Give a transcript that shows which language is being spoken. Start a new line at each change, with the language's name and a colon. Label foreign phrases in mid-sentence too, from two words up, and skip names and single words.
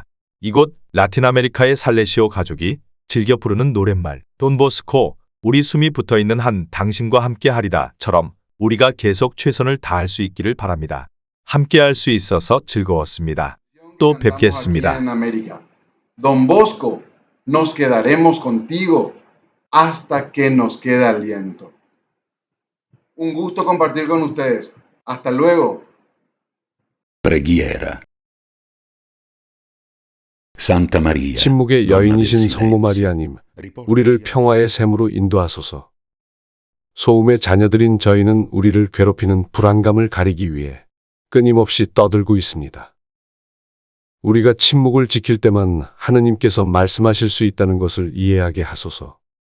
Korean: 이곳 라틴 아메리카의 살레시오 가족이 즐겨 부르는 노랫말 돈보스코 우리 숨이 붙어있는 한 당신과 함께 하리다처럼 우리가 계속 최선을 다할 수 있기를 바랍니다. 함께 할 수 있어서 즐거웠습니다. 또 뵙겠습니다. Don Bosco, nos quedaremos contigo hasta que nos queda aliento. Un gusto compartir con ustedes. Hasta luego.
Italian: Preghiera. Santa Maria,
Korean: 침묵의
Italian: Donna del
Korean: 여인이신
Italian: Silenzio,
Korean: 성모 마리아님, 우리를 평화의 샘으로 인도하소서. 소음의 자녀들인 저희는 우리를 괴롭히는 불안감을 가리기 위해 끊임없이 떠들고 있습니다. 우리가 침묵을 지킬 때만 하느님께서 말씀하실 수 있다는 것을 이해하게 하소서.